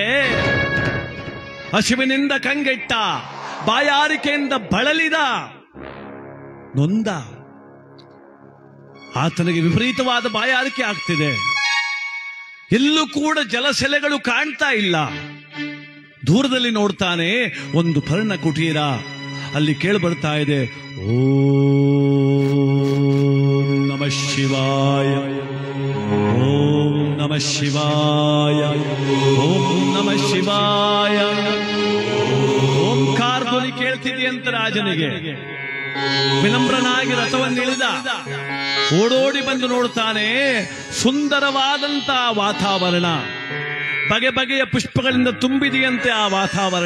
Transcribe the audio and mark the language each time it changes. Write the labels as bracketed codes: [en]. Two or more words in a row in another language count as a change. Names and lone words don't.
[kn] ಹಸಿವಿನಿಂದ ಕಂಗೆಟ್ಟ, ಬಾಯಾರಿಕೆಯಿಂದ ಬಳಲಿದ, ನೊಂದ. ಆತನಿಗೆ ವಿಪರೀತವಾದ ಬಾಯಾರಿಕೆ ಆಗ್ತಿದೆ. ಎಲ್ಲೂ ಕೂಡ ಜಲಸೆಲೆಗಳು ಕಾಣ್ತಾ ಇಲ್ಲ. ದೂರದಲ್ಲಿ ನೋಡ್ತಾನೆ ಒಂದು ಪರ್ಣ ಕುಟೀರ. ಅಲ್ಲಿ ಕೇಳಿ ಬರ್ತಾ ಇದೆ, [sa] ಓಂ ನಮಃ ಶಿವಾಯ, ಓಂ ನಮಃ ಶಿವಾಯ, ಓಂ ನಮಃ ಶಿವಾಯ. [kn] ಓಂಕಾರ ಧ್ವನಿ ಕೇಳ್ತಿದೆಯಂತ ರಾಜನಿಗೆ. ವಿನಮ್ರನಾಗಿ ರಥವನ್ನಿಳಿದ, ಓಡೋಡಿ ಬಂದು ನೋಡ್ತಾನೆ ಸುಂದರವಾದಂತ ವಾತಾವರಣ. ಬಗೆ ಬಗೆಯ ಪುಷ್ಪಗಳಿಂದ ತುಂಬಿದೆಯಂತೆ ಆ ವಾತಾವರಣ.